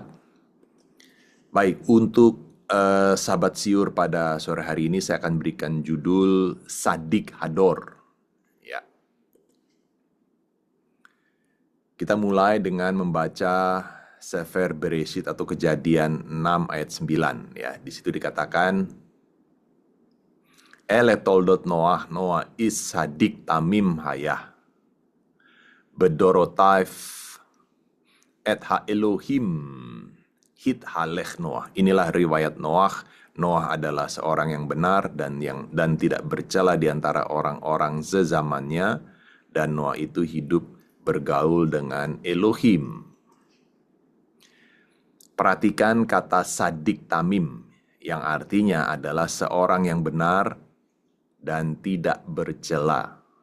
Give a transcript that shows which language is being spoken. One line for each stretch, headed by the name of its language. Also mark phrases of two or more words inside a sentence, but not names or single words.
Indonesian: Baik, untuk sahabat Siur pada sore hari ini saya akan berikan judul Sadik Hador. Ya. Kita mulai dengan membaca Sefer Bereshit atau Kejadian 6 ayat 9 ya.
Hebrew: Di situ dikatakan אלה תולדות נח, נח איש צדיק תמים היה. בדורותיו את האלוהים התהלך נח.
Indonesian: Inilah riwayat Noah. Noah adalah seorang yang benar dan tidak bercela di antara orang-orang sezamannya, dan Noah itu hidup bergaul dengan Elohim. Perhatikan kata
Hebrew: צדיק תמים
Indonesian: yang artinya adalah seorang yang benar dan tidak bercela.